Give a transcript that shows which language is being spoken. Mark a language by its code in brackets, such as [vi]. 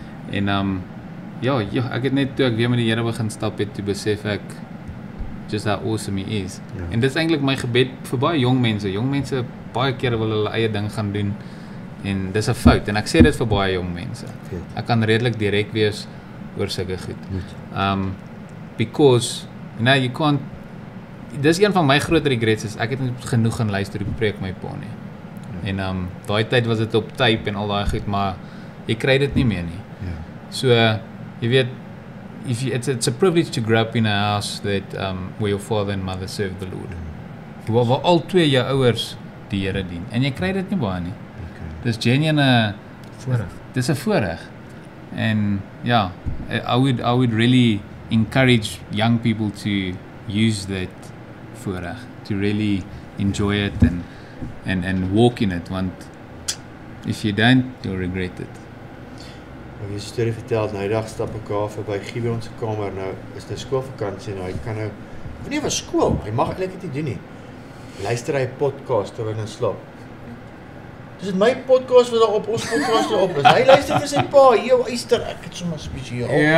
[af] En ja, ek het net toe ek weer met die Here begin stap het, toe besef ek [en] just how awesome he is. [af] Ja. En dit is eintlik my gebed vir baie jong mense. Jong mense baie kere wil hulle eie ding gaan doen en dis 'n fout en ek sê dit vir baie jong mense. Ek kan redelik direk wees oor sulke goed. [en] Because you can't. [af] Dis een van my groot regrets is ek het nie genoeg gaan luister die preek my pa nie. En daai tyd was dit op tape en al daai goed, maar jy kry dit nie meer nie. So jy weet, [en] it's a privilege to grow up in a house that where your father and mother serve the Lord. [af] Waar al twee jou ouers die Here dien. En jy kry dit nie baie nie. Dis genuine voorreg. Dis 'n voorreg. En ja, [en] I would really encourage young people to use that voorreg, to really enjoy it and walk in it, want if you don't, you'll regret it. [af] Ek het 'n storie vertel, nou die dag stap ek daar verby Gibeon se kamer, nou is dit skoolvakansie en hy kan nou, nie van skool, hy mag eintlik dit nie doen nie. Luister hy 'n podcast terwyl hy nou slaap. Dis my podcast wat daar op ons podcast op is. Hy luister vir sy pa, "Yo, Eyster, ek het sommer spesiaal."